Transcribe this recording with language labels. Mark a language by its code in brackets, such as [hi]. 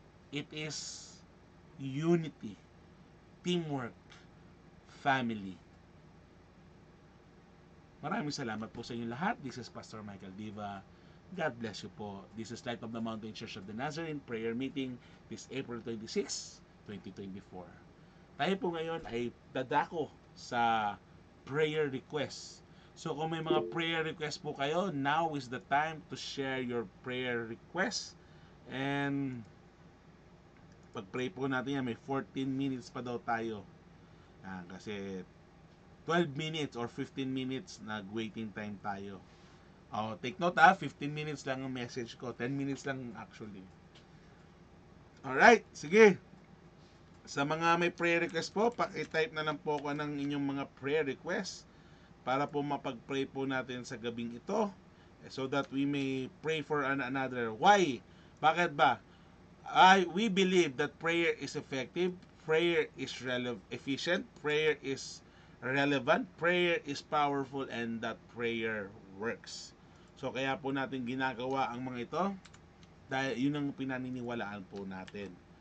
[en] It is unity, teamwork, family. [tl] Maraming salamat po sa inyo lahat. [en] This is Pastor Michael Diva. God bless you po. This is Light of the Mountain Church of the Nazarene prayer meeting this April 26, 2024. [tl] Tayo po ngayon ay dadako sa prayer request. So kung may mga prayer request po kayo, [en] now is the time to share your prayer request. [tl] And pag-pray po natin yan, may 14 minutes pa daw tayo. Kasi 12 minutes or 15 minutes nag-waiting time tayo. Take note 15 minutes lang ang message ko. 10 minutes lang actually. Alright, sige. Sa mga may prayer request po, paki-type na lang po ako ng inyong mga prayer request para po mapag-pray po natin sa gabing ito [en] so that we may pray for another. [tl] Why? Bakit ba? [en] We believe that prayer is effective, prayer is efficient, prayer is relevant, prayer is powerful, and that prayer works. [tl] So kaya po natin ginagawa ang mga ito dahil yun ang pinaniniwalaan po natin.